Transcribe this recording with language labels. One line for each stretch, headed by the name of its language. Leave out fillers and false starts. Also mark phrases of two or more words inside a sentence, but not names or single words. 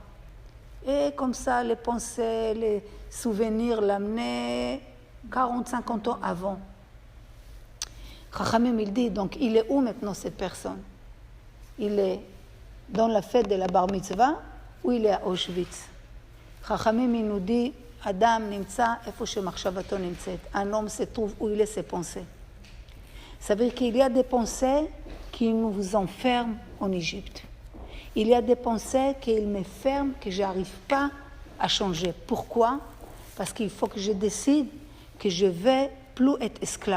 French: Et comme ça, les pensées, les souvenirs l'amenaient 40-50 ans avant. Chachamim, il dit, donc, il est où maintenant cette personne? Il est dans la fête de la bar mitzvah ou il est à Auschwitz? Chachamim, il nous dit,
Hebrew: אדם נמצא איפה שמחשבתו נמצאת.
French: Un homme se trouve où il est ses pensées. Ça veut dire qu'il y a des pensées qui nous enferment en Égypte. Il y a des pensées qui me ferment, que je n'arrive pas à changer. Pourquoi? Parce qu'il faut que je décide que je ne vais plus être esclave.